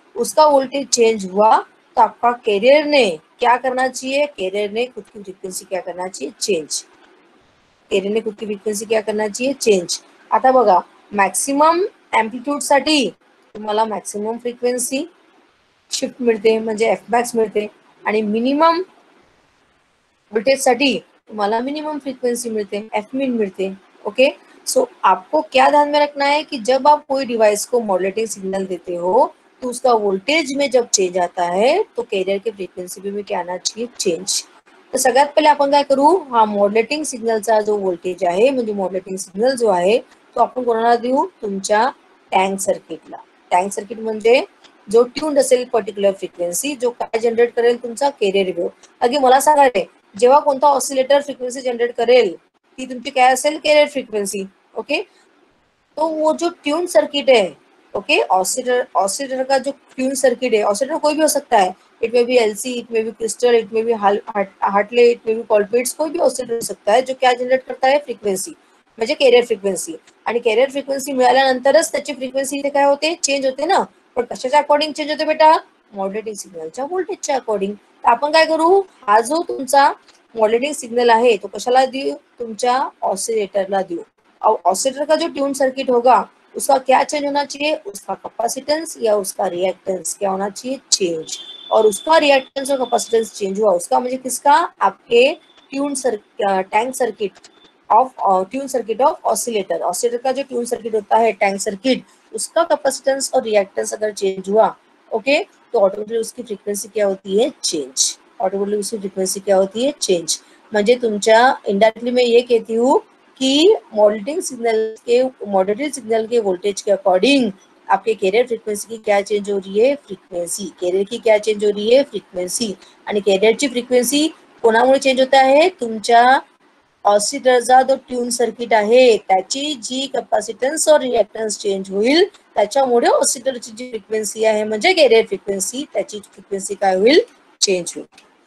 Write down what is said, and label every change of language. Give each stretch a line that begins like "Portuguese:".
Hindi: उसका voltage change हुआ तो आपका कैरियर ने क्या करना चाहिए, कैरियर ने खुद की फ्रीक्वेंसी क्या करना चाहिए, चेंज. कैरियर ने खुद की फ्रीक्वेंसी क्या करना चाहिए, चेंज.
Marathi: आता बघा, मॅक्सिमम एम्प्लिट्यूड साठी तुम्हाला मॅक्सिमम फ्रीक्वेन्सी शिफ्ट मिळते म्हणजे Fmax मिळते, आणि मिनिमम वोल्टेज साठी तुम्हाला मिनिमम फ्रीक्वेंसी मिलते, Fmin मिलते.
Hindi: ओके, सो आपको क्या ध्यान में रखना है कि जब आप कोई डिवाइस को मॉड्युलेटिंग सिग्नल देते हो कि उसका वोल्टेज में जब चेंज आता है तो कॅरियर की फ्रिक्वेन्सी में क्या आना चाहिए, चेंज.
Marathi: तर सगळ्यात पहिले आपण काय करू, हा मॉड्युलेटिंग सिग्नलचा जो व्होल्टेज आहे म्हणजे मॉड्युलेटिंग सिग्नल जो आहे तो आपण कोणाला देऊ, तुमच्या टँक सर्किटला. टँक सर्किट म्हणजे जो ट्यून्ड असेल पर्टिक्युलर फ्रिक्वेन्सी, जो काय जनरेट करेल तुमचा कॅरियर वेव्ह. अगदी मला सांगा रे, जेव्हा कोणता ऑसिलेटर फ्रिक्वेन्सी जनरेट करेल ती तुमची काय असेल, कॅरियर फ्रिक्वेन्सी.
Hindi: ओके, तो वो जो ट्यून सर्किट है, ओके, ऑसिलेटर का जो ट्यून सर्किट है, ऑसिलेटर कोई भी हो सकता है,
English: it may be LC, it may be crystal, it may be Hartley, it may be Colpitts,
Hindi: कोई भी ऑसिलेटर हो सकता है जो क्या जनरेट करता है, फ्रिक्वेन्सी म्हणजे कॅरियर फ्रिक्वेन्सी.
Marathi: आणि कॅरियर फ्रिक्वेन्सी मिळाल्यानंतरच त्याची फ्रिक्वेन्सी इथे काय होते, चेंज होते ना. पण कशाच्या अकॉर्डिंग चेंज होते बेटा, मॉड्युलेटिंग सिग्नलच्या व्होल्टेजच्या अकॉर्डिंग. तर आपण काय करू, हा जो तुमचा मॉड्युलेटिंग सिग्नल आहे तो कशाला देऊ, तुमच्या ऑसिलेटरला देऊ.
Hindi: ऑसिलेटर का जो ट्यून सर्किट होगा उसका क्या चेंज होना चाहिए, उसका कैपेसिटेंस या उसका रिएक्टेंस क्या होना चाहिए, चेंज. और उसका रिएक्टेंस और कैपेसिटेंस चेंज हुआ, उसका म्हणजे किसका, आपके tank circuit of oscillator. Oscillator का जो ट्यून सर्किट होता है, टैंक सर्किट, उसका कैपेसिटेंस और रिएक्टेंस अगर चेंज हुआ, ओके, तो ऑटोमेटिकली उसकी फ्रीक्वेंसी क्या होती है, चेंज. ऑटोमेटिकली उसकी फ्रीक्वेंसी क्या होती है, चेंज.
Marathi: म्हणजे तुमच्या इनडायरेक्टली
Hindi: मैं ये कहती हूँ कि मॉड्युलेटिंग सिग्नल के वोल्टेज के अकॉर्डिंग आपके कॅरियर फ्रिक्वेन्सी की क्या चेंज हो रही है, फ्रिक्वेन्सी. कॅरियर की क्या चेंज हो रही है, फ्रिक्वेन्सी.
Marathi: आणि कॅरियरची फ्रिक्वेन्सी कोणामुळे चेंज होत आहे, तुमच्या ऑसिलेटरचा जो ट्यून सर्किट आहे त्याची जी कॅपॅसिटन्स और रिएक्टन्स चेंज होईल, त्याच्यामुळे ऑसिलेटरची जी फ्रिक्वेन्सी आहे म्हणजे कॅरियर फ्रिक्वेन्सी, त्याची फ्रिक्वेन्सी काय होईल, चेंज होईल.